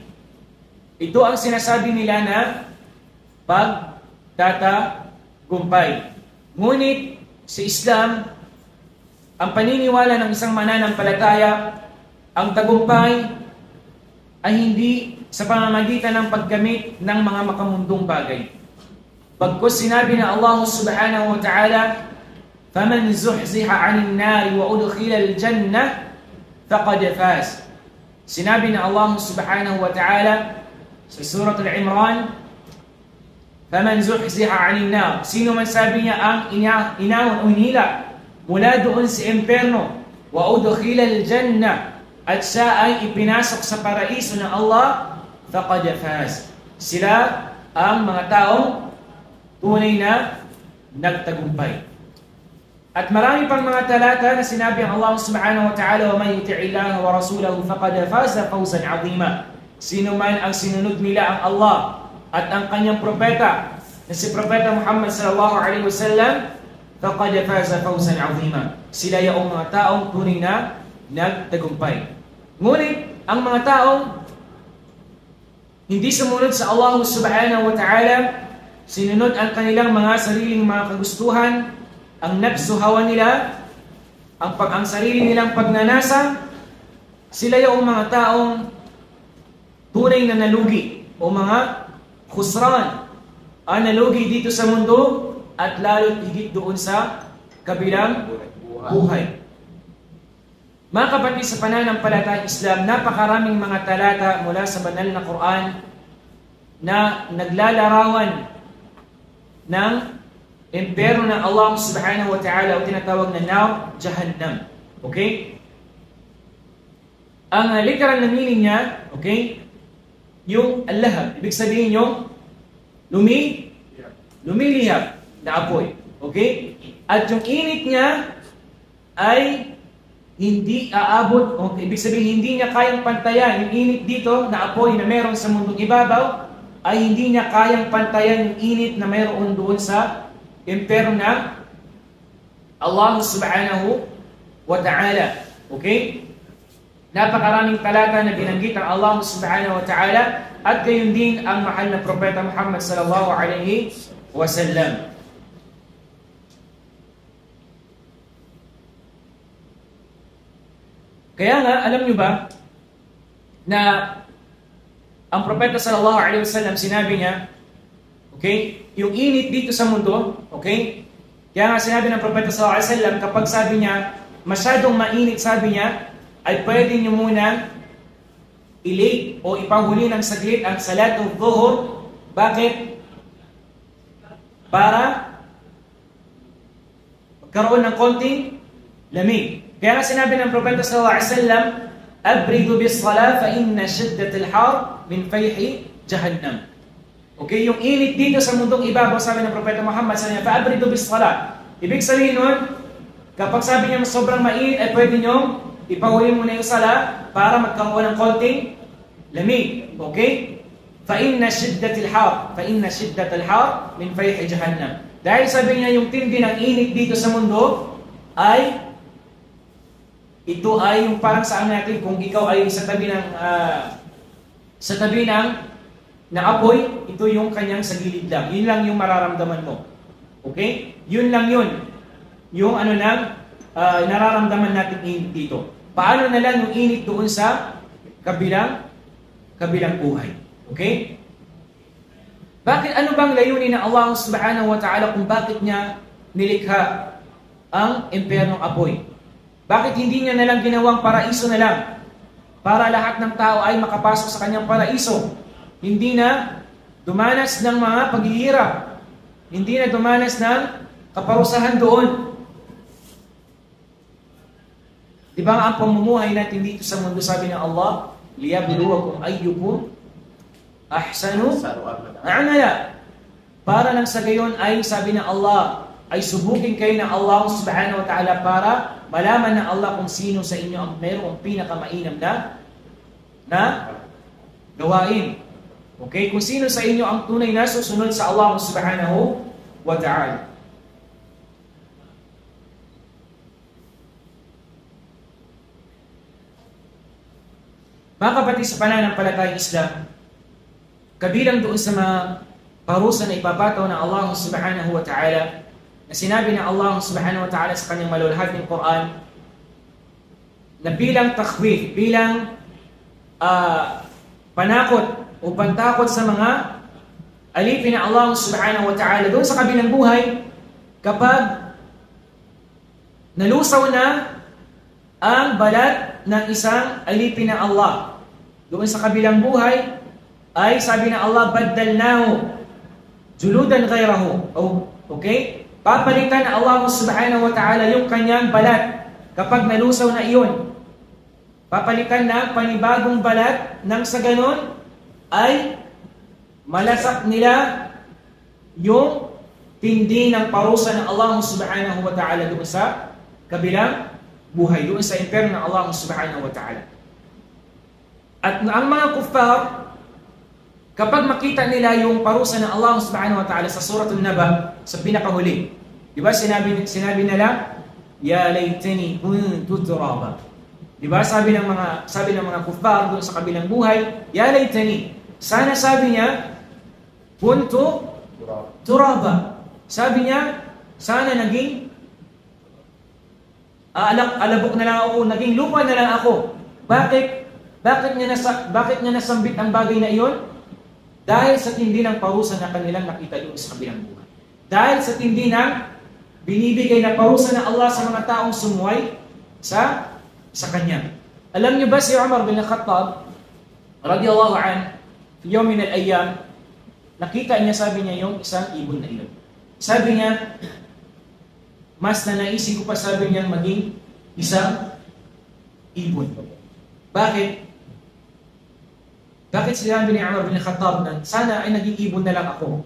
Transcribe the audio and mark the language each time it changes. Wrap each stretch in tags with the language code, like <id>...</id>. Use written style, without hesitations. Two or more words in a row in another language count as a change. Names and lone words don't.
<tl>Ito ang sinasabi nila na pagtatagumpay. Ngunit sa Islam, ang paniniwala ng isang mananampalataya, ang tagumpay ay hindi sa pamamagitan ng paggamit ng mga makamundong bagay. Pagkus sinabi na</tl> <ar>Allah سبحانه وتعالى, فَمَنْ زُحْزِحَ عَنِ النَّارِ وَأُدْخِلَ الْجَنَّةِ فَقَدْ فَازَ.</ar> <tl>Sinabi na Allah</tl> <ar>سبحانه وتعالى</ar> <tl>sa Surah Al-Imran,</tl> <ar>فَمَنْ زُحْزِحَ عَنِ النَّارِ.</ar> <tl>Sino man sabi niya ang inawon o hinila mula doon sa imperno,</tl> <ar>وَأُدْخِلَ الْجَنَّةِ,</ar> <tl>at siya ay ipinasok sa paraiso ng Allah,</tl> <ar>فَقَدْ فَازَ.</ar> <tl>Sila ang mga taong tunay na nagtagumpay. At marami pang mga talata na sinabi ang</tl> <ar>Allah سبحانه وتعالى, وَمَنْ يُطِعِ اللَّهَ وَرَسُولَهُ فَقَدْ فَازَ فَوْزًا عَظِيمًا.</ar> <tl>Sino man ang sinunod nila ang Allah at ang kanyang propeta na si Propeta Muhammad</tl> <ar>صلى الله عليه وسلم, فَقَدْ فَازَ فَوْزًا عَظِيمًا.</ar> <tl>Sila yung mga taong tunay na nagtagumpay. Ngunit ang mga taong hindi sumunod sa Allah</tl> <ar>سبحانه وتعالى,</ar> <tl>sinunod ang kanilang mga sariling mga kagustuhan, ang</tl> <ar>نفس هوى</ar> <tl>nila, ang sarili nilang pagnanasa, sila yung mga taong tunay na nalugi o mga khusran, ang nalugi dito sa mundo at lalo't higit doon sa kabilang buhay. Mga kapatid sa pananampalatayang Islam, napakaraming mga talata mula sa banal na Quran na naglalarawan ng imperno ng Allah</tl> <ar>سبحانه وتعالى</ar> <tl>o tinatawag na</tl> <ar>نار جهنم.</ar> <tl>Okay? Ang literal na meaning niya, okay, yung al-lahab, ibig sabihin yung lumilihap na apoy. Okay? At yung init niya ay hindi aabot, okay, ibig sabihin hindi niya kayang pantayan yung init dito na apoy na meron sa mundong ibabaw, ay hindi niya kayang pantayan yung init na meron doon sa imperno ng Allah</tl> <ar>سبحانه وتعالى.</ar> <tl>Okay? Napakaraming talata na binanggit ang Allah</tl> <ar>سبحانه وتعالى,</ar> <tl>at gayon din ang mahal na Propeta Muhammad</tl> <ar>صلى الله عليه وسلم.</ar> <tl>Kaya nga, alam nyo ba na ang Propeta</tl> <ar>صلى الله عليه وسلم,</ar> <tl>sinabi niya, Okay? Yung init dito sa mundo, okay? Kaya nga sinabi ng Propeta</tl> <ar>صلى الله عليه وسلم,</ar> <tl>kapag sabi niya, masyadong mainit, sabi niya, ay pwede niyo muna i-late o ipanghuli ng saglit ang</tl> <ar>صلاة الظهر.</ar> <tl>Bakit? Para magkaroon ng konting lamig. Kaya nga sinabi ng Propeta</tl> <ar>صلى الله عليه وسلم، أبردوا بالصلاة فإن شدة الحر من فيح جهنم.</ar> <tl>Okay, yung init dito sa mundong ibabaw, sabi ng Propeta Muhammad</tl> <ar>صلى الله عليه وسلم, فأبردوا بالصلاة.</ar> <tl>Ibig sabihin nun, kapag sabi niya sobrang mainit, ay pwede nyo ipahuli muna yung sala para magkaroon ng konting lamig. Okay?</tl> <ar>فَإِنَّ شِدَّةِ الْحَارِ مِنْ فَيْحِ جَهَنَّمْ.</ar> <tl>Dahil sabi niya, yung tindi ng init dito sa mundo ay ito ay yung parang saan natin kung ikaw ay sa tabi ng na apoy, ito yung kanyang sa gilid lang. Yun lang yung mararamdaman mo. Okay? Yun lang yun. Yung nararamdaman natin init dito. Paano na lang yung init doon sa kabilang buhay? Okay? Bakit, ano bang layunin ng Allah</tl> <ar>سبحانه وتعالى</ar> <tl>kung bakit niya nilikha ang impyernong apoy? Bakit hindi niya na lang ginawang paraiso na lang? Para lahat ng tao ay makapasok sa kanyang paraiso. Hindi na dumanas ng mga paghihirap. Hindi na dumanas ng kaparusahan doon. Di ba ang pamumuhay natin dito sa mundo, sabi ng Allah,</tl> <ar>ليبلوكم أيكم أحسن عملا.</ar> <tl>Para lang sa gayon ay sabi ng Allah, ay subukin kayo ng Allah</tl> <ar>سبحانه وتعالى</ar> <tl>para malaman ng Allah kung sino sa inyo ang mayroong pinakamainam na gawain. Okay, kung sino sa inyo ang tunay na susunod sa Allah</tl> <ar>سبحانه وتعالى.</ar> <tl>Mga kapatid sa pananampalatayang Islam, kabilang doon sa mga parusa na ipapataw ng Allah</tl> <ar>سبحانه وتعالى,</ar> <tl>na sinabi ng Allah</tl> <ar>سبحانه وتعالى</ar> <tl>sa kanyang malulahading Quran, na bilang takhwif, bilang panakot o pantakot sa mga alipin ng Allah</tl> <ar>سبحانه وتعالى</ar> <tl>doon sa kabilang buhay, kapag nalusaw na ang balat ng isang alipin ng Allah doon sa kabilang buhay, ay sabi ng Allah,</tl> <ar>بدلناه جلودا غيره.</ar> <tl>Okay? Papalitan ng Allah</tl> <ar>سبحانه وتعالى</ar> <tl>yung kanyang balat kapag nalusaw na iyon. Papalitan na panibagong balat nang sa ganon ay malasak nila yung tindi ng parusa ng Allah</tl> <ar>سبحانه وتعالى</ar> <tl>doon sa kabilang buhay, doon sa impyerno ng Allah</tl> <ar>سبحانه وتعالى.</ar> <tl>At ang mga kuffar, kapag makita nila yung parusa ng Allah</tl> <ar>سبحانه وتعالى</ar> <tl>sa suratul Naba, sa pinakahuli, di ba sinabi nila,</tl> <ar>يا ليتني كنت ترابا.</ar> <tl>Di ba sabi ng mga kuffar doon sa kabilang buhay,</tl> <ar>يا ليتني.</ar> <tl>Sana sabi niya,</tl> <ar>كنت ترابا.</ar> <tl>Sabi niya, sana naging alabok na lang ako, naging lupa na lang ako. Bakit niya nasambit ang bagay na iyon? Dahil sa tindi ng parusa na kanilang nakita doon sa kabilang buhay. Dahil sa tindi ng binibigay na parusa ng Allah sa mga taong sumuway sa Kanya. Alam niyo ba si Umar bin Khattab</tl> <ar>رضي الله عنه, يوم من الأيام,</ar> <tl>nakita niya, sabi niya, yung isang ibon na iyon. Sabi niya, mas nanaisin ko pa, sabi niya, maging isang ibon. Bakit? Bakit sinabi ni Umar bin Khattab na sana ay naging ibon na lang ako?</tl>